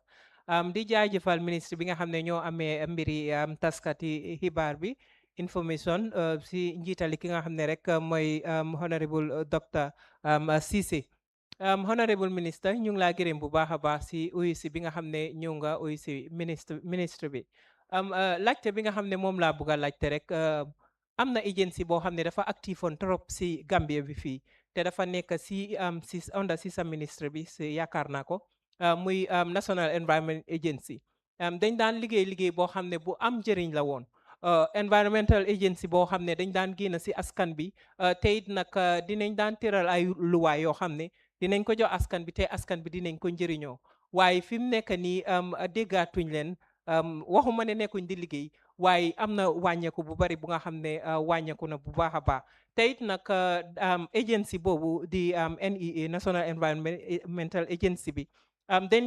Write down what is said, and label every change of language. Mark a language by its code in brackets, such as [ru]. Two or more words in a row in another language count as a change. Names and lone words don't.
[wo] Di jaajëfal ministre bi nga xam ne ñoo amee mbiri taskati xibaar bi information si njiitali ki nga xam ne rek mooy honorable docteur Ceesay. [en] Honorable minister [wo] ñu ngi laa gërëm bu baax a baax si uyu si bi nga xam ne ñëw nga uyu si ministre bi. Laajte bi nga xam ne moom laa bëgg a laajte rek am na agency boo xam ne dafa active on trop si Gambia bi fii te dafa nekk si under si sa ministre bi si yaakaar naa ko muy National Environment Agency. Dañ daan liggéey boo xam ne bu am njëriñ la woon. [en] Environmental agency [wo] boo xam ne dañ daan génn si askan bi te it nag dinañ daan tëral ay luwaay yoo xam ne dinañ ko jox askan bi te askan bi dinañ ko njëriñoo waaye fi mu nekk nii déggaatuñ leen. Waxuma ne nekkuñ di liggéey waaye am na wàññeeku bu bari bu nga xam ne wàññeeku na bu baax a baax te it nag agency boobu di NEA National Environmental Agency bi dañ